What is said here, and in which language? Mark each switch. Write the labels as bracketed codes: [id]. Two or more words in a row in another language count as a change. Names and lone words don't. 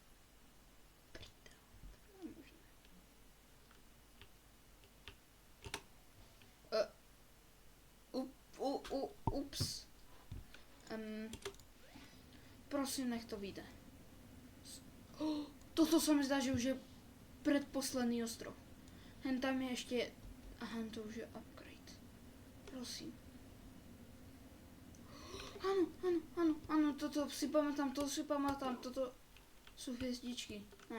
[sk] Ups. Prosím, nech to vyjde. [cs] Toto se mi zdá, že už je předposlední ostrov. Hen tam je ještě... Aha, to už je upgrade. Prosím. [sk] Áno, toto si pamätám, toto sú hviezdičky. [cs] Ne.